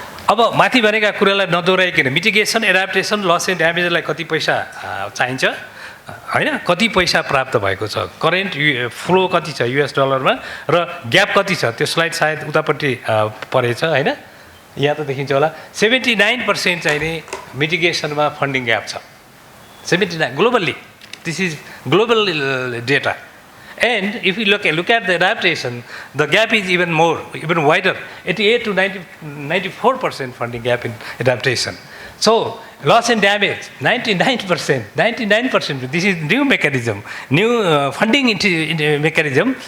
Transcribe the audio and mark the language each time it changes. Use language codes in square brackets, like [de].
[ne] अब माथि भनेका कुरालाई नदोहोऱ्याइकन मिटिगेसन, एडाप्टेसन, लस एन्ड ड्यामेजलाई कति पैसा चाहिन्छ होइन, कति पैसा प्राप्त भएको छ, करेन्ट फ्लो कति छ US डलरमा र ग्याप कति छ, त्यो स्लाइड सायद उतापट्टि परेछ होइन, यहाँ त देखिन्छ होला। 79% चाहिने मिटिगेसनमा फन्डिङ ग्याप छ। [en] 79 globally, this is global data. And if you look at the adaptation, the gap is even more, even wider, 88 to 94% funding gap in adaptation. So, loss and damage, 99%. This is new mechanism, new funding mechanism.